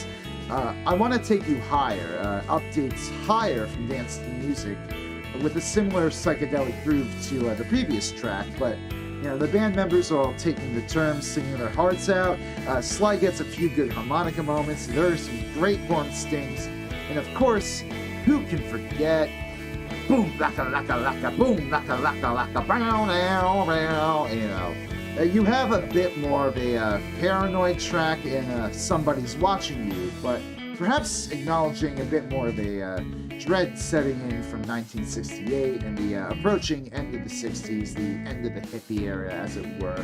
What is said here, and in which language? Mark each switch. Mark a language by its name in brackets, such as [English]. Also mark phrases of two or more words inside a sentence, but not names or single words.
[English] I Want to Take You Higher updates higher from Dance to Music with a similar psychedelic groove to the previous track, but you know, the band members are all taking the turns, singing their hearts out. Sly gets a few good harmonica moments, there are some great horn stings, and of course, who can forget boom, laka, laka, laka, boom, laka, laka, laka, brown, you know. You have a bit more of a paranoid track in Somebody's Watching You, but perhaps acknowledging a bit more of a dread setting in from 1968 and the approaching end of the 60s, the end of the hippie era, as it were.